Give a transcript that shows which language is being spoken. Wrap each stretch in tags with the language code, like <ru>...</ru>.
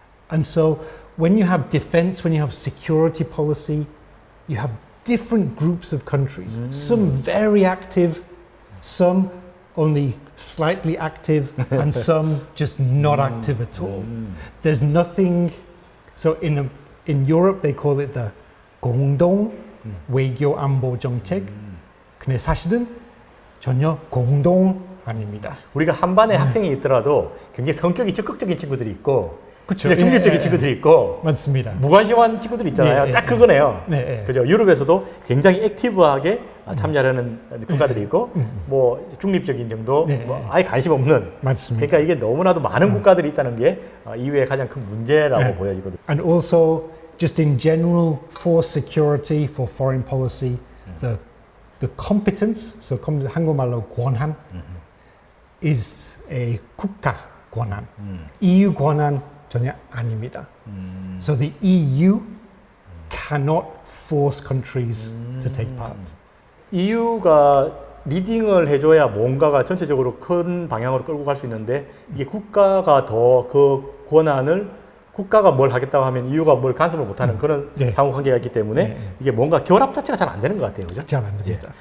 <en>And so when you have defense, when you have security policy, you have different groups of countries, some very active, some only slightly active, and some just not active at all. There's nothing, so in Europe they call it the</en> <ko>공동 외교 안보 정책. 근데 사실은 전혀 공동 아닙니다. 우리가 한 반에 학생이 있더라도 굉장히 성격이 적극적인 친구들이 있고 그쵸. 그냥 중립적인 예, 예. 친구들이 있고 맞습니다. 무관심한 친구들이 있잖아요. 예, 예, 딱 예. 그거네요. 네, 예. 그죠? 유럽에서도 굉장히 액티브하게 참여하는 국가들이 있고 뭐 중립적인 정도, 네, 뭐 네. 아예 관심 없는. 맞습니다. 그러니까 이게 너무나도 많은 국가들이 있다는 게 이후에 가장 큰 문제라고 네. 보여지거든요.</ko> <en>And also, just in general, for security, for foreign policy, the competence, so</en> <ko>한국말로 권한,</ko> <en>is a</en> <ko>국가 권한. EU 권한 전혀 아닙니다.</ko> <en>So the EU cannot force countries to take part.</en> <ko>EU가 리딩을 해줘야 뭔가가 전체적으로 큰 방향으로 끌고 갈 수 있는데 이게 국가가 더 그 권한을 국가가 뭘 하겠다고 하면 EU가 뭘 간섭을 못하는 그런 네. 상호 관계가 있기 때문에 네. 이게 뭔가 결합 자체가 잘 안 되는 것 같아요, 그죠? 잘 안 됩니다.</ko>